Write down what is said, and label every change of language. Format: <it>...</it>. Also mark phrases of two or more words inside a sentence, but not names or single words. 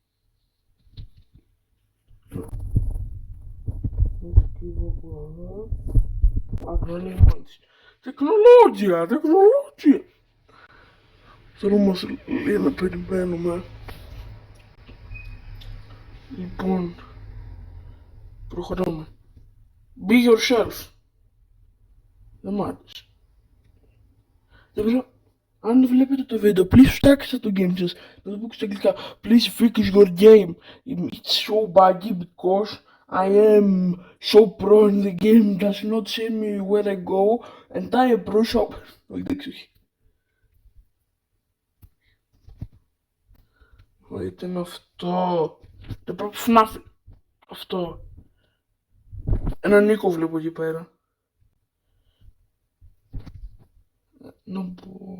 <el>Σκύβω από εδώ. Αυτό είναι η μόνη της. Τεχνολόγια. Τώρα μας λέει να περιμένουμε. Λοιπόν, προχωράμε.</el> <en>Be yourself.</en> <el>Δεν μ' άρεσε. Δεν ξέρω αν βλέπετε το βίντεο. Please φτιάξτε το game σας. Να το πω στα αγγλικά.</el> <en>Please fix your game. It's so buggy because I am so pro in the game. Does not see me where I go. And I am pro shop.</en> <el>Όχι, δεν ξέρω. Wait, είναι αυτό. Το πρώτο FNAF. Αυτό. Έναν Νίκο βλέπω εκεί πέρα. Να μπω.</el>